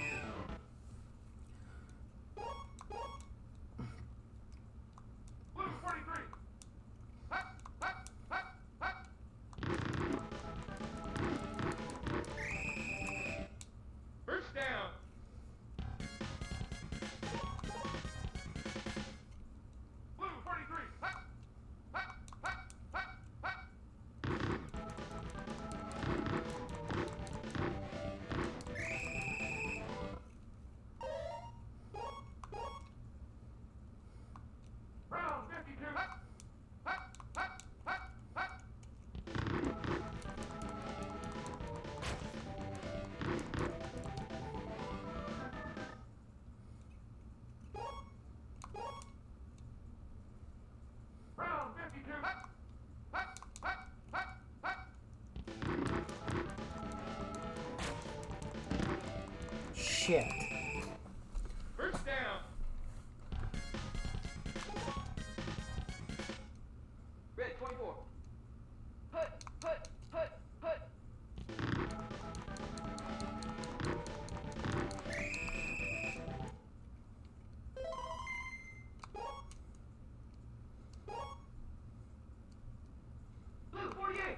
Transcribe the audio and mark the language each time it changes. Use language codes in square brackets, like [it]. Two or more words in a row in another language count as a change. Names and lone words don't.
[en] Blue 43. Hut, hut, hut, hut. First down. Blue 43. Hut, hut, hut, hut, hut. Brown 52. Hut, hut, hut, hut, hut. Brown 52. Hut, hut, hut, hut, hut. Shit. First down. Red 24. Hut, hut, hut, hut. Blue 48.